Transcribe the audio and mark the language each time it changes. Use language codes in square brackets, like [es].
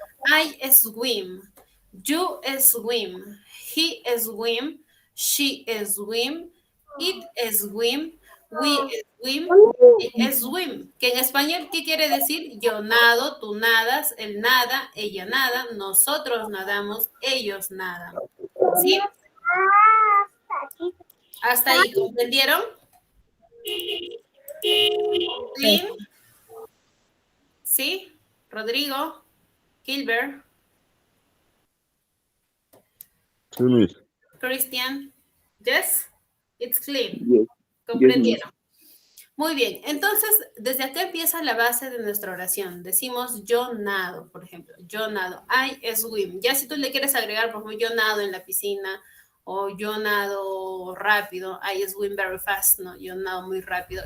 [en] I swim, you swim, he swim, she swim, it swim, we swim, swim, [es] que en español, ¿qué quiere decir? Yo nado, tú nadas, él nada, ella nada, nosotros nadamos, ellos nadan. ¿Sí? Hasta ahí, ¿comprendieron? ¿Sí? ¿Sí? Rodrigo, Gilbert, Sí, Miss. [en] Christian, yes, it's clean. Yes. [es] ¿Comprendieron? Muy bien, entonces desde acá empieza la base de nuestra oración. Decimos yo nado, por ejemplo, yo nado, [en] I swim. [es] Ya si tú le quieres agregar, por ejemplo, yo nado en la piscina o yo nado rápido, [en] I swim very fast, [es] no, yo nado muy rápido.